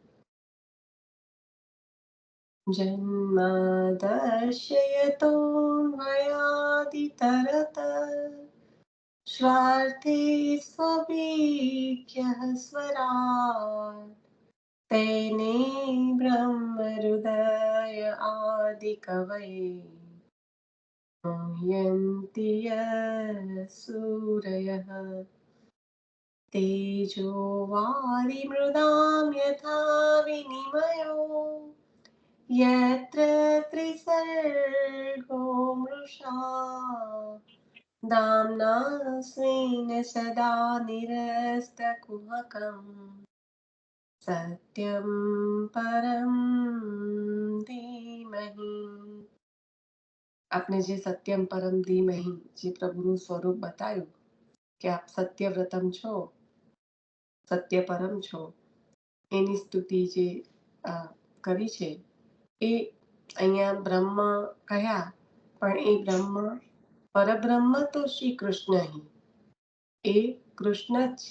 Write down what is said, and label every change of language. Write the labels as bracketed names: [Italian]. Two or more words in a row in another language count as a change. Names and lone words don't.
[Sanskrit] જન્માદર્શયતો ભયાદિતરત સ્વાર્થે સ્વભીક્યઃ સ્વરાટ તેને બ્રહ્મ હૃદય આદિકવયે મુહ્યન્તિ સૂરયઃ તેજો વારિમૃદાં યથા વિનિમયો यत्र त्रिसर्गो मृषा दाम्ना स्वेन सदा निरस्तकुहकम् सत्यं परं धीमहि. [Gujarati] આપણે જે [Sanskrit] सत्यम परम धीमहि [Gujarati] જે પ્રભુનું સ્વરૂપ બતાવ્યું કે આપ સત્યવ્રતમ છો, સત્ય પરમ છો, એની સ્તુતિ જે કરી છે એ અહીંયા બ્રહ્મ કહ્યા, પણ એ બ્રહ્મ પરબ્રહ્મ તો શ્રી કૃષ્ણ એ કૃષ્ણ જ છે.